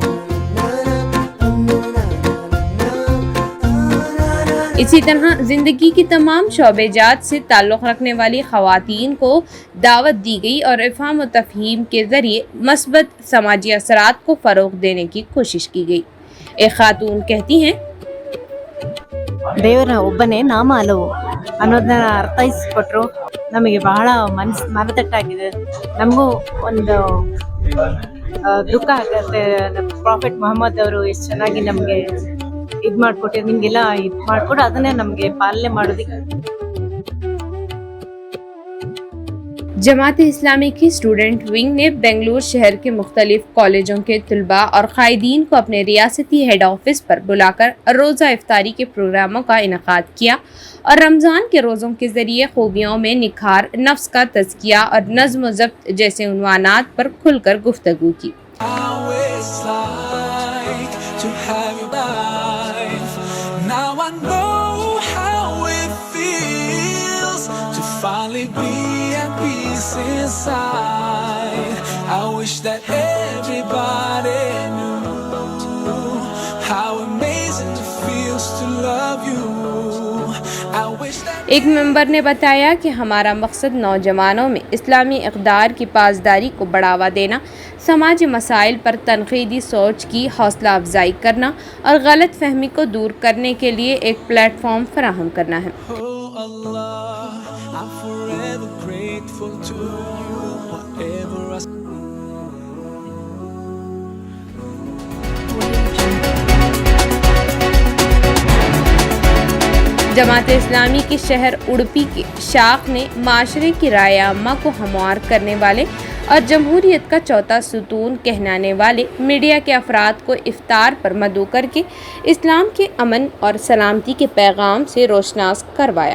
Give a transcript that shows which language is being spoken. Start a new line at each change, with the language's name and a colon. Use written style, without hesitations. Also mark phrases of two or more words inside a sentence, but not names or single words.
Urdu: اسی طرح زندگی کی تمام شعبہ جات سے تعلق رکھنے والی خواتین کو دعوت دی گئی اور افہام و تفہیم کے ذریعے مثبت سماجی اثرات کو فروغ دینے کی کوشش کی گئی. ایک خاتون کہتی ہیں,
Kannada: ದೇವರ ಒಬ್ಬನೇ ನಾಮ ಹಲವು ಅನ್ನೋದನ್ನ ಅರ್ಥೈಸಿಕೊಟ್ರು. ನಮಗೆ ಬಹಳ ಮನತಟ್ಟಾಗಿದೆ. ನಮಗೂ ಒಂದು ದುಃಖ ಆಗುತ್ತೆ. ಪ್ರಾಫೆಟ್ ಮೊಹಮ್ಮದ್ ಅವರು ಎಷ್ಟು ಚೆನ್ನಾಗಿ ನಮಗೆ ಇದು ಮಾಡಿಕೊಟ್ಟಿದ್ರು, ನಿಮಗೆಲ್ಲ ಇದು ಮಾಡಿಕೊಡು, ಅದನ್ನೇ ನಮಗೆ ಪಾಲನೆ ಮಾಡೋದಕ್ಕೆ.
Urdu: جماعت اسلامی کی
English: student wing
Urdu: نے بنگلورو شہر کے مختلف کالجوں کے طلبہ اور قائدین کو اپنے ریاستی
English: head office
Urdu: پر بلا کر روزہ افطاری کے پروگراموں کا انعقاد کیا اور رمضان کے روزوں کے ذریعے خوبیوں میں نکھار، نفس کا تزکیہ اور نظم و ضبط جیسے عنوانات پر کھل کر گفتگو کی.
English: Inside, I wish that everybody knew how amazing it feels to love you. I wish that
Urdu: ایک ممبر نے بتایا کہ ہمارا مقصد نوجوانوں میں اسلامی اقدار کی پاسداری کو بڑھاوا دینا، سماجی مسائل پر تنقیدی سوچ کی حوصلہ افزائی کرنا اور غلط فہمی کو دور کرنے کے لیے ایک پلیٹ فارم فراہم کرنا ہے.
English: oh Allah, I'm forever grateful to you, whatever I
Urdu: جماعت اسلامی کے شہر اڈوپی کے شاخ نے معاشرے کی رائے عامہ کو ہموار کرنے والے اور جمہوریت کا چوتھا ستون کہلانے والے میڈیا کے افراد کو افطار پر مدعو کر کے اسلام کے امن اور سلامتی کے پیغام سے روشناس کروایا.